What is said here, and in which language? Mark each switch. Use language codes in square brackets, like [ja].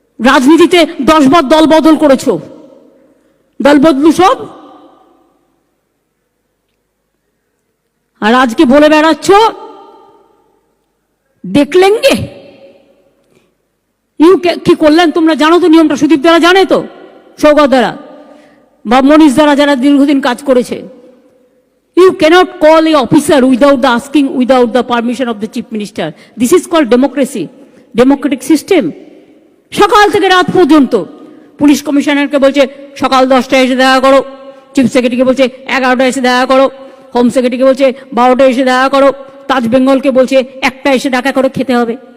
[bn] রাজনীতিতে 10 বার দল বদল করেছো, দল বদলু সব, আর আজকে বলে বেড়াচ্ছ দেখলেঙ্গে। কি করলেন তোমরা জানো তো নিয়মটা? সুদীপ দ্বারা জানে তো, সৌগত দ্বারা বা মনীষ দ্বারা, যারা দীর্ঘদিন কাজ করেছে। [en] You cannot call a officer without the asking, without the permission of the chief minister. This is called democracy, democratic system. [bn] সকাল থেকে রাত পর্যন্ত পুলিশ কমিশনারকে বলছে সকাল 10টায় এসে দেখা করো, চিফ সেক্রেটারিকে বলছে 11টায় এসে দেখা করো, হোম সেক্রেটারিকে বলছে 12টায় এসে দেখা করো, তাজ বেঙ্গলকে বলছে 1টায় এসে দেখা করে খেতে হবে।